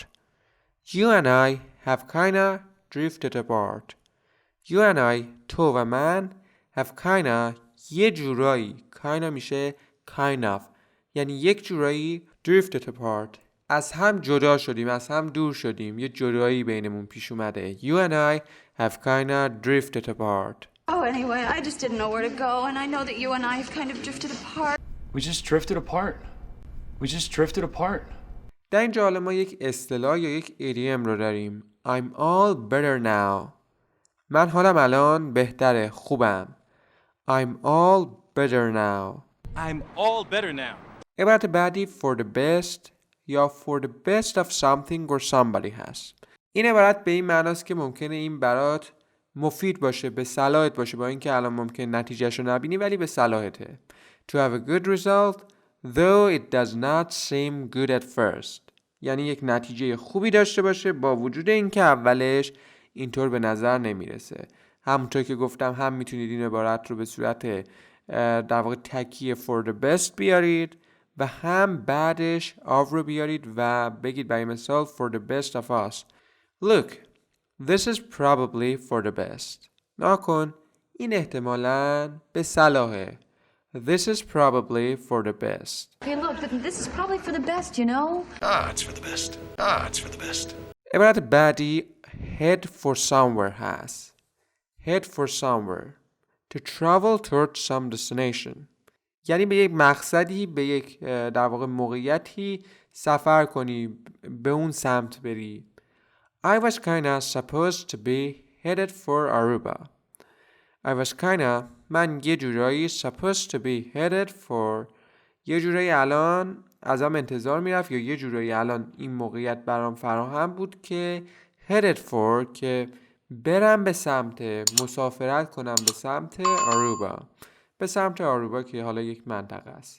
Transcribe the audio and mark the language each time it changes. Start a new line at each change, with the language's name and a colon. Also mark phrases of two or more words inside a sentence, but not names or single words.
English: You and I have kinda drifted apart. You and I
Persian: تو و من
English: have kinda
Persian: یه جورایی kinda میشه
English: kind of
Persian: یعنی یک جورایی
English: drifted apart
Persian: از هم جدا شدیم، از هم دور شدیم، یه جدایی بینمون پیش اومده.
English: You and I have kinda drifted apart. Oh, anyway, I just didn't know where to go, and I know that you and I have kind of drifted apart. We just drifted apart. We just drifted apart.
Persian: در اینجا حالا ما یک اصطلاح یا یک ایدیوم رو داریم.
English: I'm all better now.
Persian: من حالم الان بهتره، خوبم.
English: I'm all better now. I'm all better now.
Persian: عبارت بعدی
English: for the best یا for the best of something or somebody هست.
Persian: این عبارت به این معناست که ممکنه این برات مفید باشه، به صلاحت باشه، با اینکه الان ممکن نتیجهش رو نبینی ولی به صلاحته.
English: To have a good result though it does not seem good at first.
Persian: یعنی یک نتیجه خوبی داشته باشه با وجود اینکه اولش اینطور به نظر نمیرسه. همونطور که گفتم هم میتونید این عبارت رو به صورت در واقع تکیه
English: for the best
Persian: بیارید و هم بعدش of رو بیارید و بگید برای مثال
English: for the best of us. Look, this is probably for the best.
Persian: ناکن، این احتمالاً به صلاحه.
English: This is probably for the best. Hey, look, this is probably for the best, you know? It's for the best. It's for the best.
Persian: عبارت بعدی
English: head for somewhere
Persian: هست.
English: Head for somewhere. To travel towards some destination.
Persian: یعنی به یک مقصدی، به یک در واقع موقعیتی سفر کنی، به اون سمت بری.
English: I was kinda supposed to be headed for Aruba. I was kinda
Persian: من یه جورایی
English: supposed to be headed for
Persian: یه جورایی الان ازم انتظار میرفت یا یه جورایی الان این موقعیت برام فراهم بود که
English: headed for
Persian: که برم به سمت مسافرت کنم به سمت آروبا، به سمت آروبا که حالا یک منطقه است.